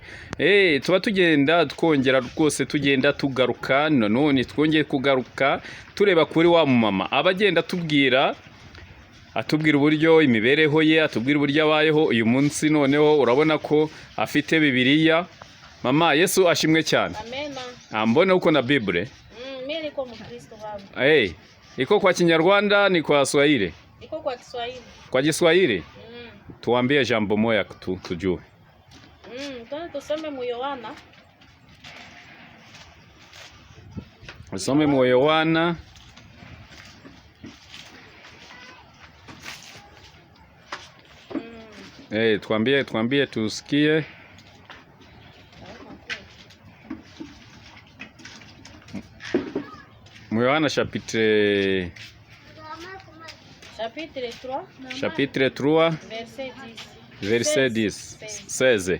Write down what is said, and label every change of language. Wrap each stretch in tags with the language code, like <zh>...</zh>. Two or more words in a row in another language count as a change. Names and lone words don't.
<rw>Tuba tugenda twongera rwose tugenda tugaruka, none twongeye kugaruka tureba kuri wa mama abagenda atubwira uburyo imibereho ye, atubwira uburyo abayeho uyu munsi. Noneho urabona ko afite Bibiliya. Mama, Yesu ashimwe cyane. Amena.</rw> <sw>Mbona uko na Bible? Mimi niko Mkristo baba. Iko kwa Kinyarwanda ni kwa Swahili? Iko kwa Kiswahili. Kwa Kiswahili? Tuambie jambo moja tujue. Tuna tusome mu Yohana. Usome mu Yohana. Tuambie tusikie. Mu Yohana chapitre 3 verset 16.</sw>